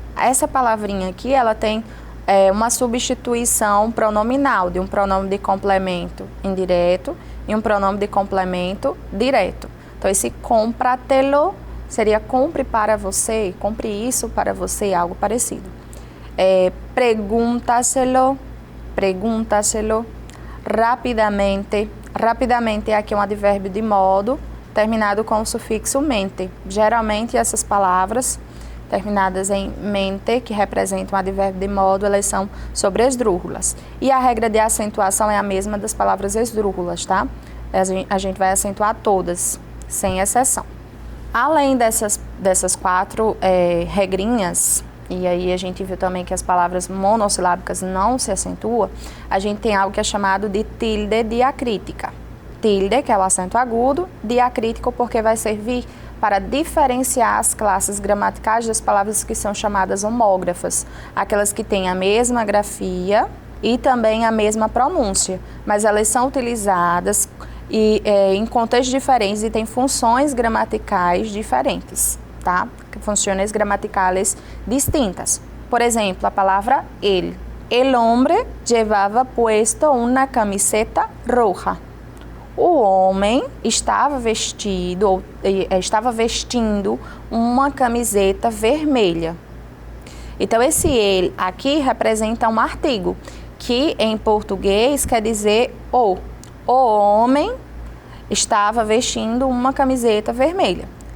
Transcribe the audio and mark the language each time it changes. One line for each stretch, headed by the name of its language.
Portuguese: Essa palavrinha aqui, ela tem uma substituição pronominal de um pronome de complemento indireto e um pronome de complemento direto. Então, esse cómpratelo seria compre para você, compre isso para você, algo parecido.
Spanish: Pregúntaselo, pregúntaselo, rapidamente.
Portuguese: Rapidamente aqui é um advérbio de modo, terminado com o sufixo mente. Geralmente, essas palavras terminadas em mente, que representam um advérbio de modo, elas são sobresdrúxulas. E a regra de acentuação é a mesma das palavras esdrúxulas, tá? A gente vai acentuar todas, sem exceção. Além dessas 4 regrinhas, e aí a gente viu também que as palavras monossilábicas não se acentuam, a gente tem algo que é chamado de tilde diacrítica. Tilde, que é o acento agudo, diacrítico porque vai servir para diferenciar as classes gramaticais das palavras que são chamadas homógrafas, aquelas que têm a mesma grafia e também a mesma pronúncia, mas elas são utilizadas em contextos diferentes e têm funções gramaticais diferentes, tá? Funções gramaticais distintas. Por exemplo, a palavra
Spanish: el hombre llevaba puesto una camiseta roja.
Portuguese: O homem estava vestindo uma camiseta vermelha. Então, esse ele aqui representa um artigo, que em português quer dizer o. O homem estava vestindo uma camiseta vermelha.